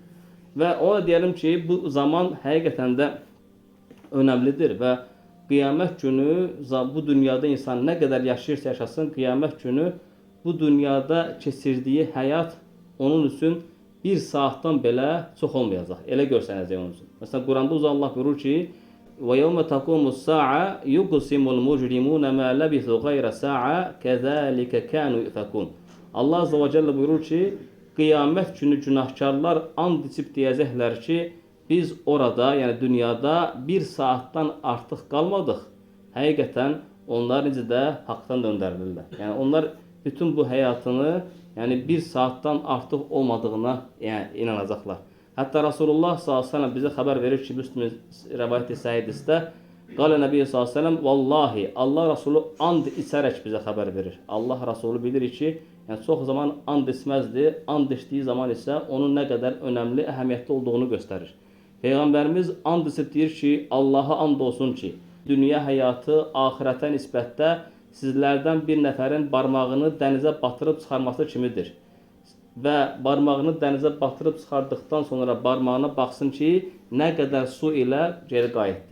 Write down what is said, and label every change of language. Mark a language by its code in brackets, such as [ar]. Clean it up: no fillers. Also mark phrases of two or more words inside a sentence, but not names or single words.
[az] Və ona deyəlim ki, bu zaman həqiqətən də önəmlidir və qiyamət günü bu dünyada insan nə qədər yaşayırsa yaşasın, qiyamət günü bu dünyada keçirdiyi həyat onun üçün bir saatdan belə çox olmayacaq. Elə görsənəcək onun üçün. Məsələn, Quranda Allah buyurur ki, [ar] وَيَوْمَ تَقُومُ السَّاعَةُ يُقْسِمُ الْمُجْرِمُونَ مَا لَبِثُوا غَيْرَ سَاعَةٍ كَذَٰلِكَ كَانُوا يُؤْفَكُونَ. [az] Allah [ar] عز وجل [az] buyurur ki, qiyamət günü günahkarlar and içib deyəcəklər ki, biz orada, yəni dünyada bir saatdan artıq qalmadıq. Həqiqətən onlar necə də haqdan döndərilirlər. Yəni onlar bütün bu həyatını yəni bir saatdan artıq olmadığına yəni, inanacaqlar. Hətta Rasulullah s.a.v. bizə xəbər verir ki, Müslüm rəvayət-i səhidisdə [ar] قال النبي [az] s.a.v. Vallahi, Allah Rasulü and içərək bizə xəbər verir. Allah Rasulü bilir ki, yəni çox zaman and içməzdi. And içdiyi zaman isə onun nə qədər önəmli, əhəmiyyətli olduğunu göstərir. Peyğəmbərimiz and içib deyir ki, Allaha and olsun ki, dünya həyatı axirətə nisbətdə sizlərdən bir nəfərin barmağını dənizə batırıb çıxarması kimidir. Və barmağını dənizə batırıb çıxardıqdan sonra barmağına baxsın ki, nə qədər su ilə geri qayıtdı.